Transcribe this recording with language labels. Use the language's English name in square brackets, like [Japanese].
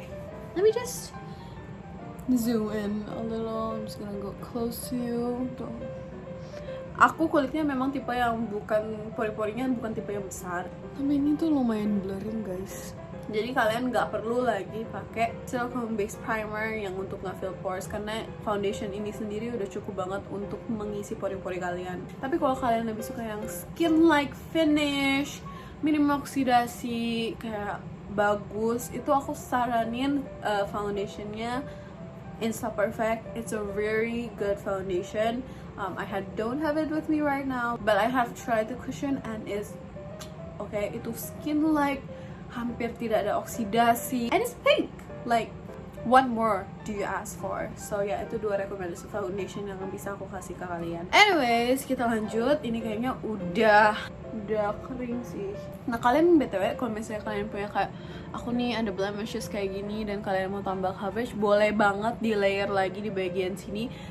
[English] Okay, let me just zoom in a little. I'm just gonna go close to you. [Indonesian] Aku kulitnya memang tipe yang bukan pori-porinya bukan tipe yang besar, tapi ini tuh lumayan blurring guys. Jadi kalian nggak perlu lagi pakai silicone based primer yang untuk nge-fill pores, karena foundation ini sendiri udah cukup banget untuk mengisi pori-pori kalian. Tapi kalau kalian lebih suka yang skin like finish, minim oksidasi, kayak bagus, itu aku saranin foundationnya Insta Perfect. [English] It's a very good foundation. Don't have it with me right now, but I have tried the cushion and it's okay. [Indonesian] Itu skin like, hampir tidak ada oksidasi, [English] and it's pink. Like, what more do you ask for? [Indonesian] So ya, itu 2 rekomendasi foundation yang bisa aku kasih ke kalian. Anyways, kita lanjut. Ini kayaknya udah kering sih. Nah, kalian BTW kalau misalnya kalian punya kayak aku nih ada blemishes kayak gini dan kalian mau tambah coverage, boleh banget di layer lagi di bagian sini.